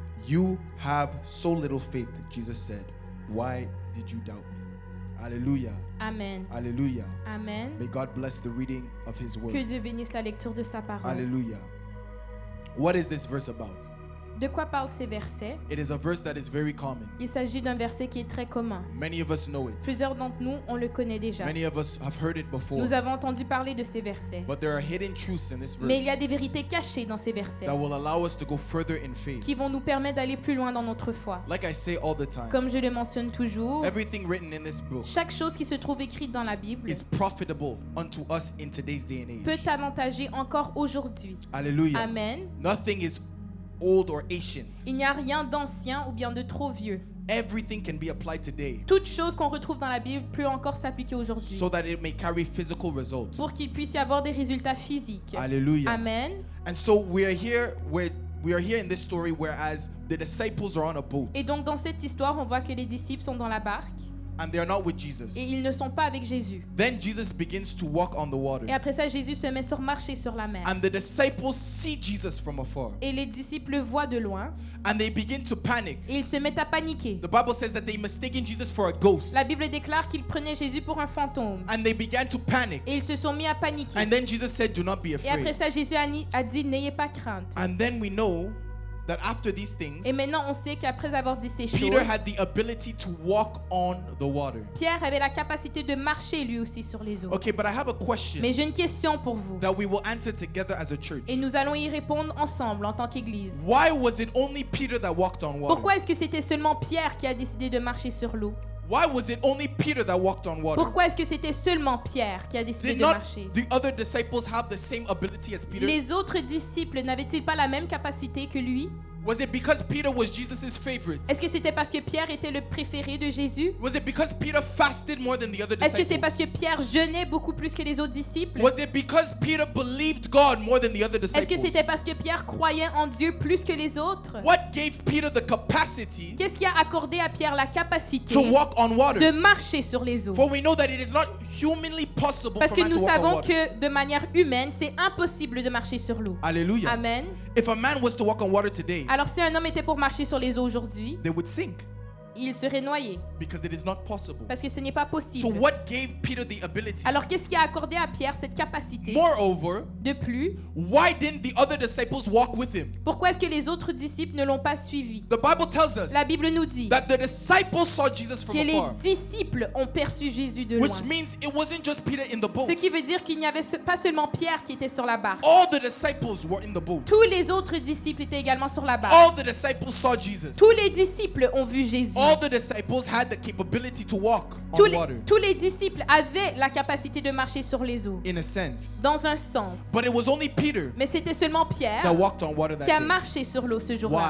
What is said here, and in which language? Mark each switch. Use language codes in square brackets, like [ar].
[en] "You have so little faith," Jesus said. "Why did you doubt me?" Hallelujah. Amen. Hallelujah. Amen. May God bless the reading of his word. [fr] Que Dieu bénisse la lecture de sa parole. [en] Hallelujah. What is this verse about? [fr] De quoi parlent ces versets? [en] It is a verse that is very common. [fr] Il s'agit d'un verset qui est très commun. [en] Many of us know it. [fr] Plusieurs d'entre nous, on le connaît déjà. [en] Many of us have heard it before. [fr] Nous avons entendu parler de ces versets. [en] But there are hidden truths in this verse [fr] Mais il y a des vérités cachées dans ces versets [en] that will allow us to go further in faith. [fr] qui vont nous permettre d'aller plus loin dans notre foi. [en] Like I say all the time, [fr] Comme je le mentionne toujours, [en] everything written in this book [fr] chaque chose qui se trouve écrite dans la Bible [en] is profitable unto us in today's day and [fr] peut [en] age. [fr] t'avantager encore aujourd'hui. [en] Hallelujah. Amen. Nothing is old or ancient. [fr] Il n'y a rien d'ancien ou bien de trop vieux. [en] Everything can be applied today [fr] Toute chose qu'on retrouve dans la Bible peut encore s'appliquer aujourd'hui [en] so that it may carry physical results. [fr] pour qu'il puisse y avoir des résultats physiques. [en] Hallelujah. Amen. And so we are here in this story whereas the disciples are on a boat [fr] Et donc dans cette histoire, on voit que les disciples sont dans la barque [en] and they are not with Jesus. [fr] et ils ne sont pas avec Jésus. [en] Then Jesus begins to walk on the water. [fr] Et après ça, Jésus se met sur marcher sur la mer. [en] And the disciples see Jesus from afar. [fr] Et les disciples le voient de loin [en] And they begin to panic. [fr] et ils se mettent à paniquer. [en] The Bible says that they mistaken Jesus for a ghost. [fr] La Bible déclare qu'ils prenaient Jésus pour un fantôme. [en] And they began to panic. [fr] Et ils se sont mis à paniquer. [en] And then Jesus said, "Do not be [fr] Et après [en] afraid." [fr] ça, Jésus a dit, n'ayez pas crainte. [en] And then we know that after these things, [fr] Et maintenant, on sait qu'après avoir dit ces choses, [en] Peter had the ability to walk on the water. [fr] Pierre avait la capacité de marcher lui aussi sur les eaux. [en] Okay, but I have a question [fr] Mais j'ai une question pour vous. [en] that we will answer together as a church. [fr] Et nous allons y répondre ensemble en tant qu'Église. [en] Why was it only Peter that walked on water? [fr] Pourquoi est-ce que c'était seulement Pierre qui a décidé de marcher sur l'eau? [en] Why was it only Peter that walked on water? [fr] Pourquoi est-ce que c'était seulement Pierre qui a décidé [en] Did [fr] de [en] not [fr] marcher? [en] the other disciples have the same ability as Peter? [fr] Les autres disciples n'avaient-ils pas la même capacité que lui? [en] Was it because Peter was Jesus' favorite? [fr] Est-ce que c'était parce que Pierre était le préféré de Jésus? [en] Was it because Peter fasted more than the other [fr] Est-ce que c'est [en] disciples? [fr] parce que Pierre jeûnait beaucoup plus que les autres disciples? [en] Was it because Peter believed God more than the other [fr] Est-ce que [en] disciples? [fr] c'était parce que Pierre croyait en Dieu plus que les autres? [en] What gave Peter the capacity [fr] Qu'est-ce qui a accordé à Pierre la capacité [en] to walk on [fr] de [en] water? [fr] marcher sur les eaux? [en] For we know that it is not humanly possible [fr] Parce [en] for [fr] que [en] man to [fr] nous [en] walk on [fr] savons [en] water. [fr] que de manière humaine, c'est impossible de marcher sur l'eau. [en] Hallelujah. Amen. If a man was to walk on water today, [fr] Alors si un homme était pour marcher sur les eaux aujourd'hui, [en] they would sink [fr] il serait noyé [en] because it is not possible. [fr] parce que ce n'est pas [en] So [fr] possible. [en] what gave Peter the ability? [fr] Alors qu'est-ce qui a accordé à Pierre cette capacité? [en] Moreover, [fr] De plus, [en] why didn't the other disciples walk with him? [fr] pourquoi est-ce que les autres disciples ne l'ont pas suivi? [en] The Bible tells us [fr] La Bible nous dit [en] that the disciples saw Jesus from [fr] que les [en] afar, [fr] disciples ont perçu Jésus de loin. [en] which means it wasn't just Peter in the boat. [fr] Ce qui veut dire qu'il n'y avait pas seulement Pierre qui était sur la barque. [en] All the disciples were in the boat. [fr] Tous les autres disciples étaient également sur la barque. [en] All the disciples saw Jesus. [fr] Tous les disciples ont vu Jésus. [en] All the disciples had the capability to walk on water, [fr] Tous les disciples avaient la capacité de marcher sur les eaux, [en] in a sense. [fr] dans un sens. [en] But it was only Peter [fr] Mais c'était seulement Pierre [en] that walked on water [fr] qui [en] that [fr] a [en] day. [fr] marché sur l'eau ce jour-là.